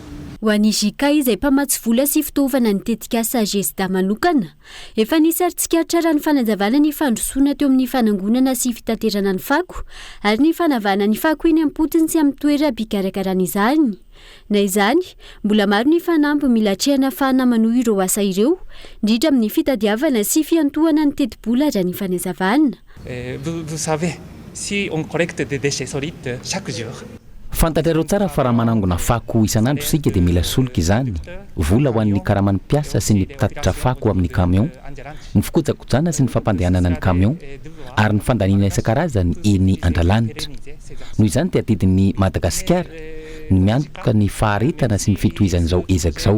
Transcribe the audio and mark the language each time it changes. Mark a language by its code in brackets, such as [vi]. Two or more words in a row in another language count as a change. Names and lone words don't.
[mg] Ho an'ny JK izay mpamatsy vola sy fitaovana ny tetika Sagesta manokana, efa nisy tsikatra ny fanazavana ny fandrosoana teo amin'ny fanangonana sy fitaterana ny fako ary ny fanavahana ny fako iny ampotiny sy amin'ny toeram-pikarakarana izany. Na izany, mbola maro ny fanamby milatrehana fanamanohy ireo asa ireo, indrindra amin'ny fitadiavana sy fiantohana ny teti-bola raha ny fanazavana. [fr] Vous savez, si on collecte des déchets solides chaque jour. [mg] Fantatrareo tsara fa raha manangona fako isan'andro sika dia mila solika izany. Vola ho an'ny karaman'ny mpiasa sy ny mpitatitra fako amin'ny camion, ny fikojakojana sy ny fampandehanana ny camion ary ny fandaniana isan-karazany eny andralanitra. Noho izany dia tedin'ny Madagasikara ny miantoka ny faharetana sy ny fitohizan'izao ezaka izao.